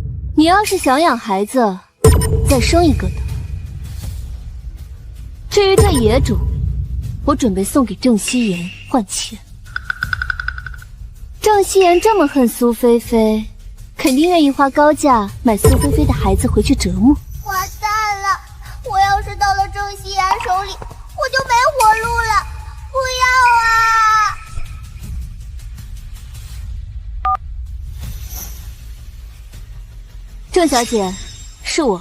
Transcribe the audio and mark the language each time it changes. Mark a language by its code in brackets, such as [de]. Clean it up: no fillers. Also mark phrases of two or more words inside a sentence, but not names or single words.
[zh] 你要是想養孩子，再生一个的。至于这野种，我準備送給鄭希言換錢。鄭希言這麼恨蘇菲菲，肯定願意花高價買蘇菲菲的孩子回去折磨。完蛋了！我要是到了鄭希言手裡，我就沒活路了！不要啊！鄭小姐，是我。